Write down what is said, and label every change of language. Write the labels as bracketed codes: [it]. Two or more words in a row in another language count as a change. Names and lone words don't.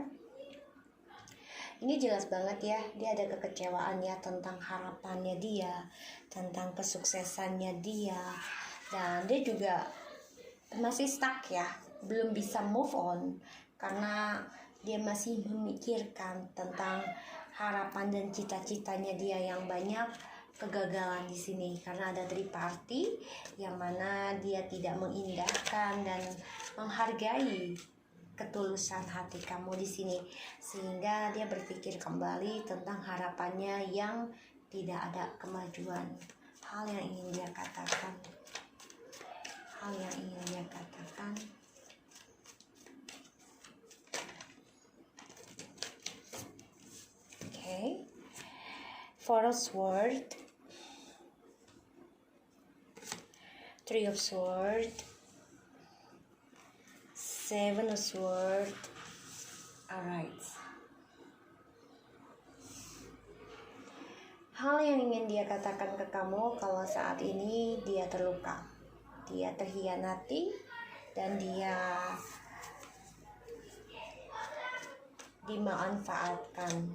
[id] Ini jelas banget ya, dia ada kekecewaan ya tentang harapannya dia, tentang kesuksesannya dia, dan dia juga masih stuck ya, belum bisa [en] move on [id] karena dia masih memikirkan tentang harapan dan cita-citanya dia yang banyak kegagalan di sini karena ada [en] three party [id] yang mana dia tidak mengindahkan dan menghargai ketulusan hati kamu di sini, sehingga dia berpikir kembali tentang harapannya yang tidak ada kemajuan. Hal yang ingin dia katakan. Hal yang ingin dia katakan. Four of Swords, Three of Swords, Seven of Swords. Alright. Hal yang ingin dia katakan ke kamu kalau saat ini dia terluka, dia terhianati, dan dia dimanfaatkan.